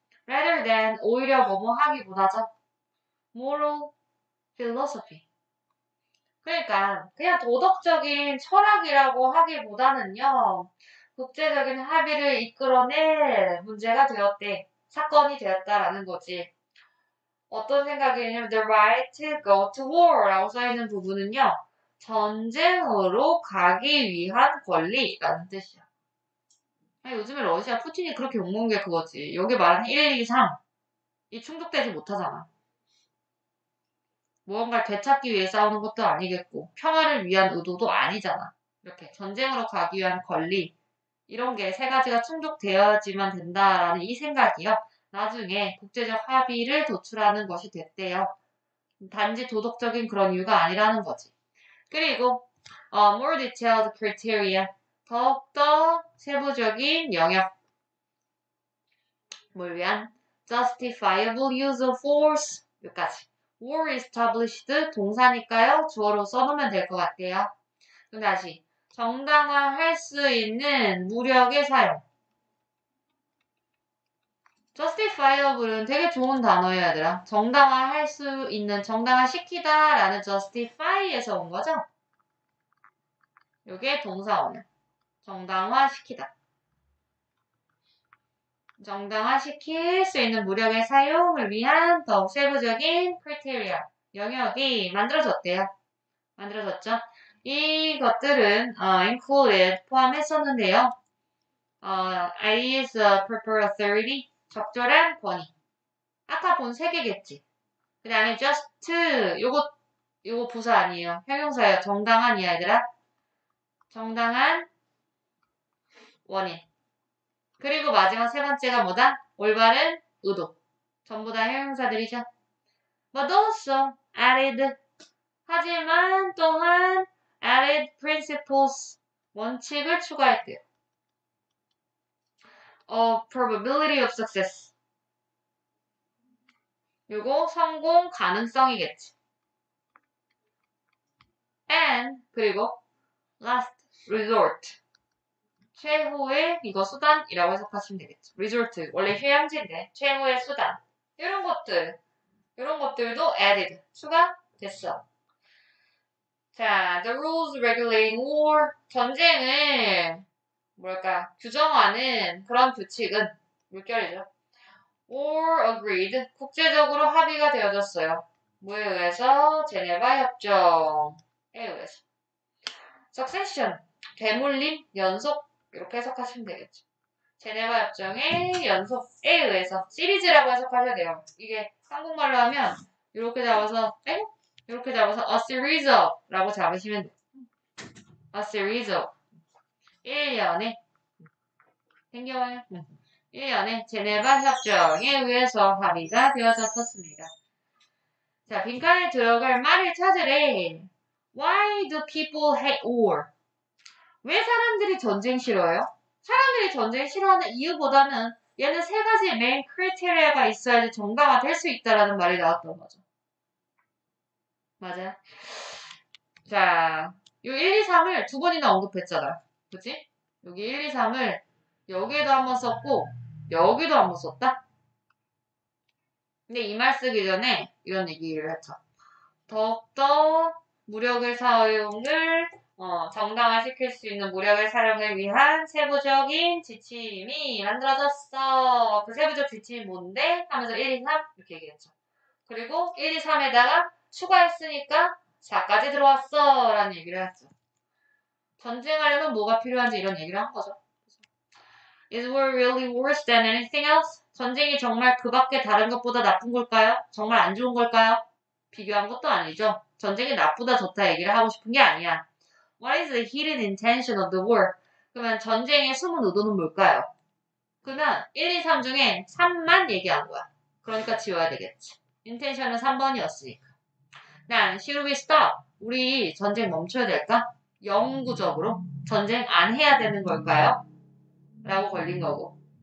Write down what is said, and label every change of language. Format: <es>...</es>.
<en>rather than</en> <ko>오히려 뭐뭐 하기보다죠.</ko> <en>moral philosophy.</en> <ko>그러니까 그냥 도덕적인 철학이라고 하기보다는요. 국제적인 합의를 이끌어낼 문제가 되었대. 사건이 되었다라는 거지. 어떤 생각이냐면</ko> <en>the right to go to war</en> <ko>라고 써있는 부분은요. 전쟁으로 가기 위한 권리라는 뜻이야. 요즘에 러시아 푸틴이 그렇게 욕먹는 게 그거지. 여기 말하는 1, 2, 3이 충족되지 못하잖아. 무언가를 되찾기 위해 싸우는 것도 아니겠고 평화를 위한 의도도 아니잖아. 이렇게 전쟁으로 가기 위한 권리 이런 게 세 가지가 충족되어야지만 된다라는 이 생각이요. 나중에 국제적 합의를 도출하는 것이 됐대요. 단지 도덕적인 그런 이유가 아니라는 거지. 그리고</ko> <en>more detailed criteria</en> <ko>더욱더 세부적인 영역 뭘 위한</ko> <en>justifiable use of force</en> <ko>여기까지.</ko> <en>war established</en> <ko>동사니까요. 주어로 써놓으면 될 것 같아요. 그럼 다시 정당화할 수 있는 무력의 사용. justifiable은 되게 좋은 단어예요, 얘들아. 정당화할 수 있는, 정당화시키다 라는 justify에서 온 거죠? 요게 동사원은 정당화시키다. 정당화시킬 수 있는 무력의 사용을 위한 더욱 세부적인 criteria, 영역이 만들어졌대요. 만들어졌죠? 이것들은 included, 포함했었는데요.</ko> <en>is a proper authority,</en> <ko>적절한 권위. 아까 본 세 개겠지. 그 다음에 just, 요거 부사 아니에요. 형용사예요. 정당한이야, 얘들아. 정당한 원인. 그리고 마지막 세 번째가 뭐다? 올바른 의도. 전부 다 형용사들이죠.</ko> <en>But also added.</en> <ko>하지만 또한</ko> <en>added principles.</en> <ko>원칙을 추가했대요.</ko> <en>of probability of success.</en> <ko>요거 성공 가능성이겠지.</ko> <en>and</en> <ko>그리고</ko> <en>last resort.</en> <ko>최후의 이거 수단이라고 해석하시면 되겠죠. resort 원래 휴양지인데 최후의 수단. 이런 것들도 added 추가됐어.</ko> <en>자, the rules regulating war.</en> <ko>전쟁을 규정하는 그런 규칙은 물결이죠.</ko> <en>or agreed</en> <ko>국제적으로 합의가 되어졌어요. 뭐에 의해서? 제네바 협정에 의해서. succession 되물림, 연속 이렇게 해석하시면 되겠죠. 제네바 협정의 연속에 의해서 시리즈라고 해석하셔야 돼요. 이게 한국말로 하면 이렇게 잡아서 이렇게 잡아서</ko> <en>a series of</en> <ko>라고 잡으시면 돼요.</ko> <en>a series of</en> <ko>1년에 생겨와요. 1년에 제네바 협정에 의해서 합의가 되어졌었습니다. 자, 빈칸에 들어갈 말을 찾으래.</ko> <en>Why do people hate war?</en> <ko>왜 사람들이 전쟁 싫어해요? 사람들이 전쟁 싫어하는 이유보다는 얘는 세 가지 메인 크리테리아가 있어야지 정당화 될 수 있다라는 말이 나왔던 거죠. 맞아. 자, 요 1, 2, 3을 두 번이나 언급했잖아. 그치? 여기 1, 2, 3을 여기에도 한번 썼고, 여기도 한번 썼다? 근데 이 말 쓰기 전에 이런 얘기를 했죠. 더욱더 무력을 사용을 정당화시킬 수 있는 무력의 사용을 위한 세부적인 지침이 만들어졌어. 그 세부적 지침이 뭔데? 하면서 1, 2, 3 이렇게 얘기했죠. 그리고 1, 2, 3에다가 추가했으니까 4까지 들어왔어 라는 얘기를 했죠. 전쟁하려면 뭐가 필요한지 이런 얘기를 한 거죠.</ko> <en>Is war really worse than anything else?</en> <ko>전쟁이 정말 그 밖에 다른 것보다 나쁜 걸까요? 정말 안 좋은 걸까요? 비교한 것도 아니죠. 전쟁이 나쁘다 좋다 얘기를 하고 싶은 게 아니야.</ko> <en>What is the hidden intention of the war?</en> <ko>그러면 전쟁의 숨은 의도는 뭘까요? 그러면 1, 2, 3 중에 3만 얘기한 거야. 그러니까 지워야 되겠지. intention은 3번이었으니까. 난</ko> <en>should we stop?</en> <ko>우리 전쟁 멈춰야 될까? 영구적으로 전쟁 안 해야 되는 걸까요? 라고 걸린 거고.</ko>